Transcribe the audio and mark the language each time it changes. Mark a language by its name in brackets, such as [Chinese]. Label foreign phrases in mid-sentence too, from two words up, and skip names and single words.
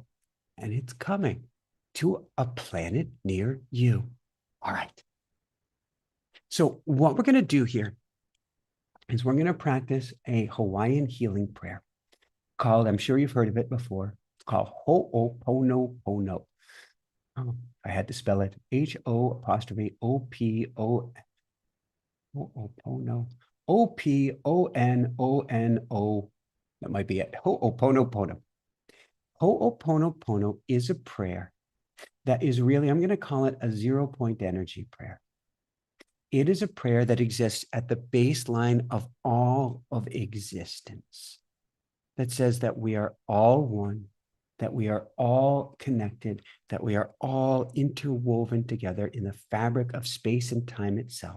[English] And it's coming to a planet near you. All right. So what we're going to do here is we're going to practice a Hawaiian healing prayer called, I'm sure you've heard of it before, it's called Ho'oponopono. I had to spell it H-O''O-P-O, Ho'opono, O-P-O-N-O-N-O. That might be it. Ho'oponopono. Ho'oponopono is a prayer that is really, I'm going to call it a 0-point energy prayer. It is a prayer that exists at the baseline of all of existence, that says that we are all one, that we are all connected, that we are all interwoven together in the fabric of space and time itself.